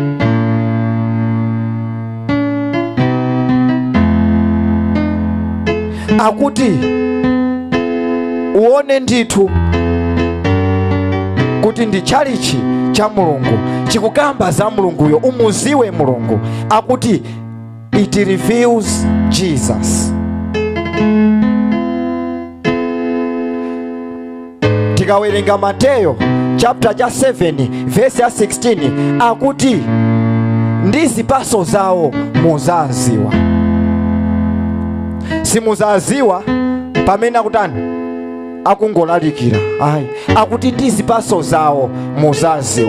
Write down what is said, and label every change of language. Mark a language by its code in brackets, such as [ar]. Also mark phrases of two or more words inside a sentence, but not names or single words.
[ny] Akuti uone ndithu kuti ndi tchalichi cha Mulungu chikukamba za Mulunguyo, umuziwe Mulungu. Akuti [en] it reveals Jesus. [ny] Tikawerenga Mateyo chapter cha 7 verse ya 16 akuti ndi zipatso zawo muzaziwa. Simuzaziwa pamene akutani akungolalikira, ayi, akuti ndi zipatso zawo muzaziwa.